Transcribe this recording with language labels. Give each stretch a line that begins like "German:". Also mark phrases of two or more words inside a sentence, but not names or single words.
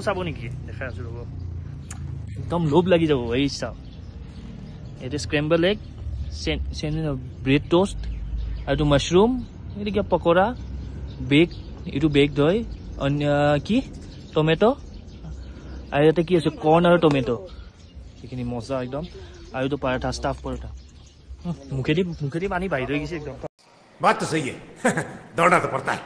Assamese: চাব নেকি দেখাই আছোঁ ৰ'ব একদম লোভ লাগি যাব এই চাওক এইটো
English: scrambled egg bread toast
Assamese: আৰু এইটো মাছৰুম এইটো কিবা পকৰা এইটো বেগড হয় কি টমেটো আৰু ইয়াতে কি আছে কৰ্ণ আৰু টমেটো সেইখিনি মজা একদম আৰু এইটো পৰঠা ষ্টাফ পৰঠা মুখেদি পানী বাহিৰ হৈ গৈছে একদম
Hindi: बात तो सही है दौड़ना तो पड़ता है